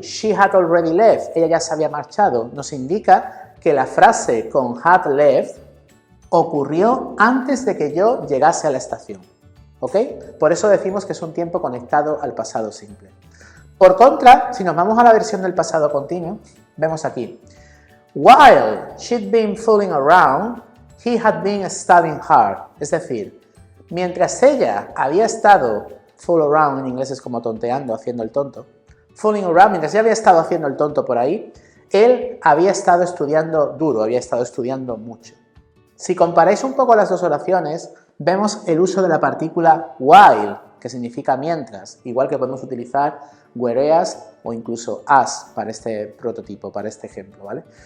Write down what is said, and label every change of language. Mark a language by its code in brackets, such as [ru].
[en] She had already left, [es] ella ya se había marchado. Nos indica que la frase con had left ocurrió antes de que yo llegase a la estación. ¿Ok? Por eso decimos que es un tiempo conectado al pasado simple. Por contra, si nos vamos a la versión del pasado continuo, vemos aquí. [en] While she'd been fooling around, he had been studying hard. [es] Es decir, mientras ella había estado, fool around en inglés es como tonteando, haciendo el tonto, fooling around, mientras ella había estado haciendo el tonto por ahí, él había estado estudiando duro, había estado estudiando mucho. Si comparáis un poco las dos oraciones, vemos el uso de la partícula while, que significa mientras, igual que podemos utilizar whereas o incluso as para este prototipo, para este ejemplo, ¿vale?